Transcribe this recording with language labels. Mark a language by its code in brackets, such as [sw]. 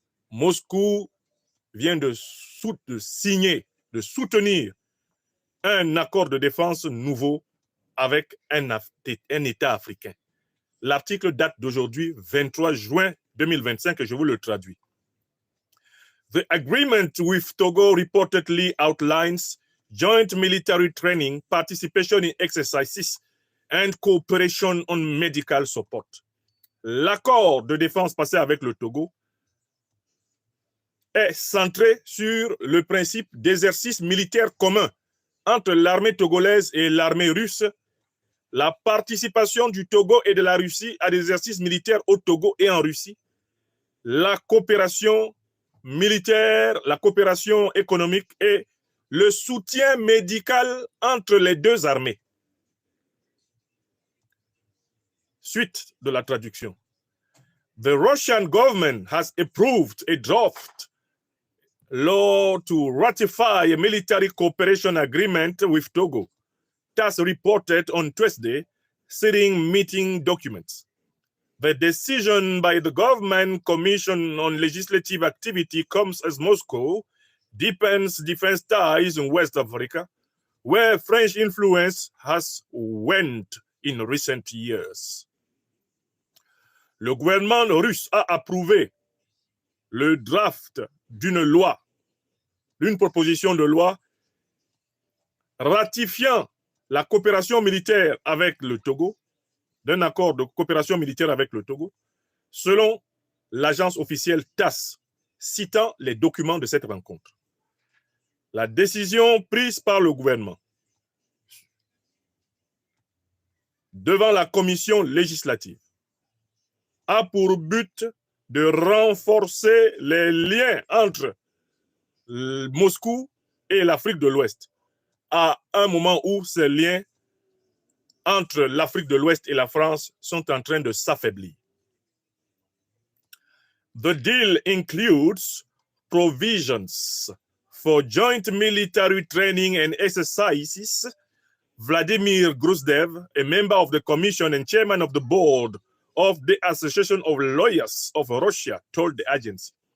[fr] Moscou vient de signer, de soutenir un accord de défense nouveau avec un État africain. L'article date d'aujourd'hui, 23 juin 2025, et je vous le traduis. [en] The agreement with Togo reportedly outlines joint military training, participation in exercises, and cooperation on medical support. [fr] L'accord de défense passé avec le Togo est centré sur le principe d'exercice militaire commun entre l'armée togolaise et l'armée russe, la participation du Togo et de la Russie à des exercices militaires au Togo et en Russie, la coopération militaire, la coopération économique et le soutien médical entre les deux armées. Suite de la traduction. [en] The Russian government has approved a draft law to ratify a military cooperation agreement with Togo, as reported on Tuesday, citing meeting documents. The decision by the Government Commission on Legislative Activity comes as Moscow deepens defense ties in West Africa, where French influence has waned in recent years. [fr] Le gouvernement russe a approuvé le draft d'une loi, d'une proposition de loi ratifiant la coopération militaire avec le Togo, d'un accord de coopération militaire avec le Togo, selon l'agence officielle TASS, citant les documents de cette rencontre. La décision prise par le gouvernement devant la commission législative a pour but de renforcer les liens entre Moscou et l'Afrique de l'Ouest, à un moment où ces liens entre l'Afrique de l'Ouest et la France sont en train de s'affaiblir. [en] The deal includes provisions for joint military training and exercises. Vladimir Gruzdev, a member of the commission and chairman of the board of the Association of Lawyers of Russia, told the agency.